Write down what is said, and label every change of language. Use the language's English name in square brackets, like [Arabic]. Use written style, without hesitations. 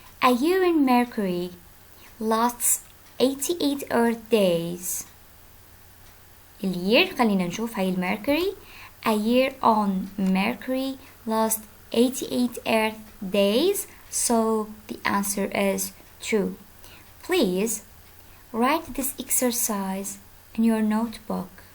[English] A year in Mercury lasts 88 Earth days. [Arabic] اليير خلينا نشوف هاي الميركوري. [English] A year on Mercury lasts 88 Earth days. So the answer is true. Please write this exercise in your notebook.